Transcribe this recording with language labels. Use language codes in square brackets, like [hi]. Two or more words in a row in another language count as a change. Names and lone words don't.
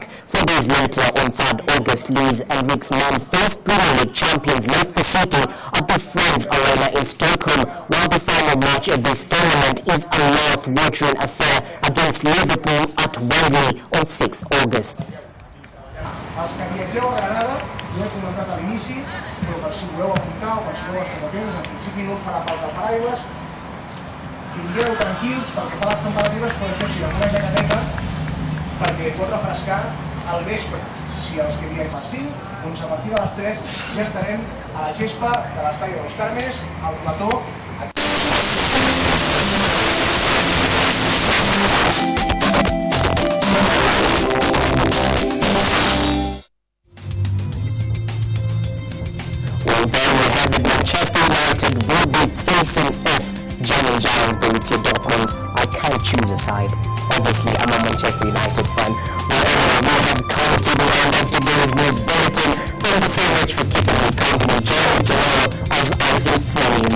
[en] 4 days later, on 3rd August, Luis Enrique's man faced Premier League champions Leicester City at the Friends Arena in Stockholm, while the final match of this tournament is a mouth-watering affair against Liverpool at Wembley on 6th August. [ca] Els que viatgeu a Granada, ho he comentat a l'inici, però per si voleu apuntar o per si voleu estar atents, en principi no farà falta paraigües. Vingueu tranquils pel que fa a les temperatures, però això sí, amb una jaqueteta, perquè pot refrescar al vespre. Si els que viatgeu a les 5, doncs a partir de les 3 ja estarem a la gespa de l'estadi de los Carmes, al plató. [en] Manchester United will be facing German giants Borussia Dortmund. I can't choose a side. Obviously, I'm a Manchester United fan. Well, we have come to the end of today's news bulletin. Thank you so much for keeping me company. Join me tomorrow as I inform you more.